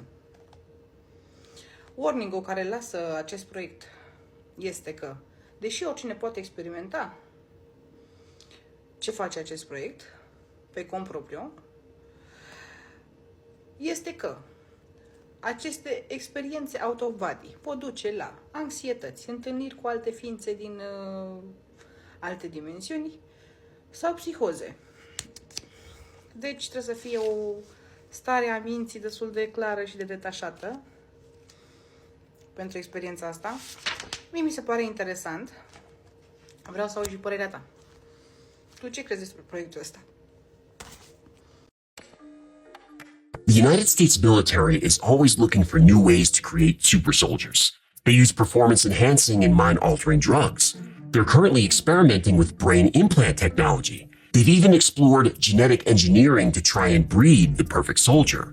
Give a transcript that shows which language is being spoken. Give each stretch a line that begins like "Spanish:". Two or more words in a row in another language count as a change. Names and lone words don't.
Romanian: Warning-ul care lasă acest proiect este că, deși oricine poate experimenta ce face acest proiect pe cont propriu, este că aceste experiențe
English: out of body
Romanian: pot duce la anxietăți, întâlniri cu alte ființe din alte dimensiuni sau psihoze. Deci trebuie să fie o stare a minții destul de clară și de detașată pentru experiența asta. Mie mi se pare interesant. Vreau să aud și părerea ta. Tu ce crezi despre proiectul ăsta?
English: The United States military is always looking for new ways to create super soldiers. They use performance-enhancing and mind-altering drugs. They're currently experimenting with brain implant technology. They've even explored genetic engineering to try and breed the perfect soldier.